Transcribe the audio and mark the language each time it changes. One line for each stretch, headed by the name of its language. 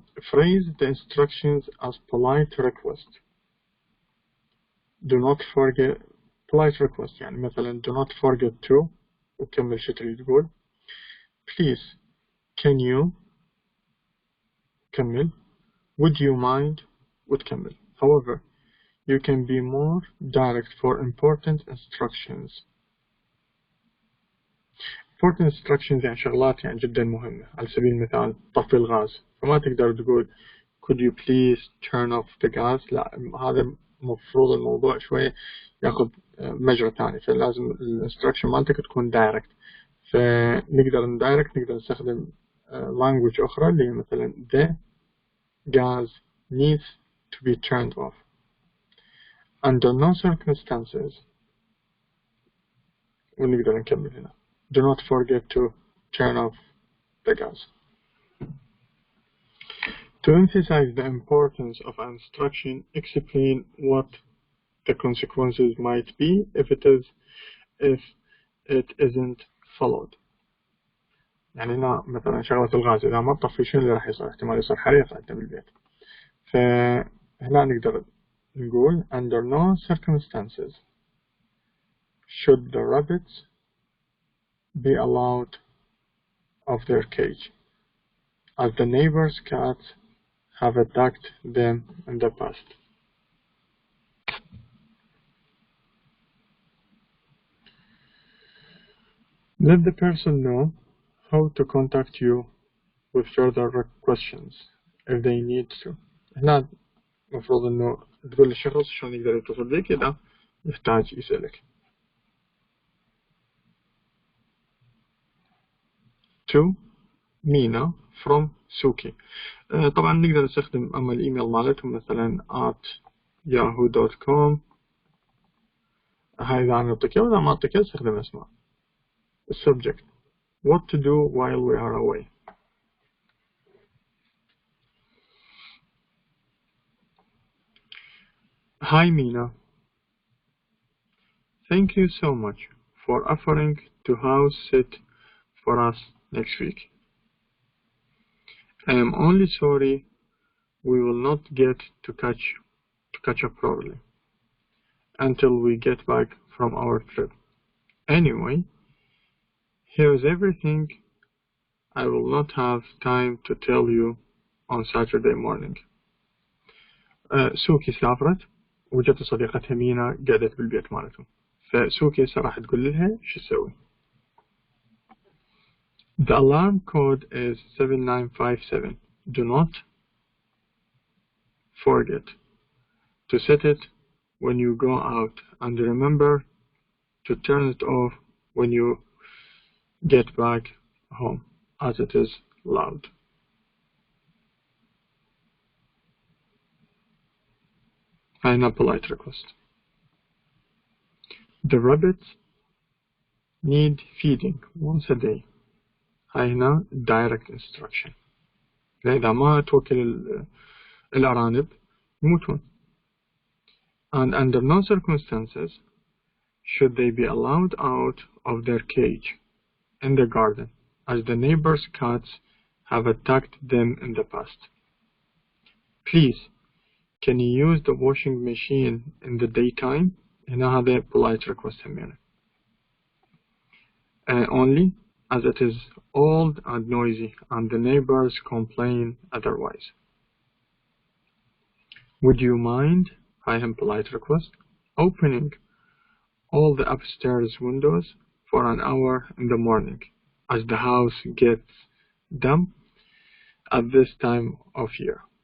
English: Phrase the instructions as polite request. Do not forget polite request،
Arabic: يعني مثلا
English: do not forget to،
Arabic: وكمل شو تريد تقول.
English: Please can you،
Arabic: كمل.
English: Would you mind،
Arabic: وتكمل.
English: However, you can be more direct for important instructions. important instructions
Arabic: يعني شغلات يعني جدا مهمة، على سبيل المثال طفي الغاز، فما تقدر تقول
English: could you please turn off the gas،
Arabic: لا، هذا مفروض الموضوع شوية ياخذ مجرى ثاني، فلازم الانستراكشن مالتك تكون دايركت. فنقدر ندايركت، نقدر نستخدم language أخرى اللي هي مثلا
English: the gas needs to be turned off. Under no circumstances،
Arabic: ونقدر نكمل هنا
English: do not forget to turn off the gas. To emphasize the importance of an instruction, explain what the consequences might be if it isn't followed.
Arabic: يعني هنا مثلا شغلة الغاز إذا ما تطفي شنو اللي راح يصير؟ احتمال يصير حريقة عندنا بالبيت. فهنا نقدر نقول
English: under no circumstances should the rabbits be allowed of their cage, as the neighbor's cats have attacked them in the past. Let the person know how to contact you with further questions if they need to.
Arabic: هنا مفروض إنه تقول للشخص شلون يقدر يتصل بك إذا يحتاج يسألك.
English: To Mina from Suki.
Arabic: طبعا نقدر نستخدم أما الإيميل مالتهم مثلا @yahoo.com. هاي إذا أنا أعطيك إياه، وإذا ما أعطيك إياه استخدم اسمه.
English: Subject: What to do while we are away. Hi Mina. Thank you so much for offering to house sit for us next week. I am only sorry we will not get to catch up properly until we get back from our trip. Anyway, here's everything I will not have time to tell you on Saturday morning.
Arabic: سوكي سافرت وجت صديقتها مينا قعدت بالبيت مالتهم، فسوكي راح تقول لها شو تسوي.
English: The alarm code is 7957. Do not forget to set it when you go out, and remember to turn it off when you get back home, as it is loud. And a polite request. The rabbits need feeding once a day.
Arabic: هاي هنا
English: direct instruction.
Arabic: إذا ما توكل الأرانب يموتون.
English: And under no circumstances should they be allowed out of their cage in the garden, as the neighbor's cats have attacked them in the past. Please, can you use the washing machine in the daytime?
Arabic: هنا هذا
English: polite request
Arabic: همينة.
English: Only as it is old and noisy and the neighbors complain otherwise. Would you mind, I am polite request, opening all the upstairs windows for an hour in the morning, as the house gets damp at this time of year.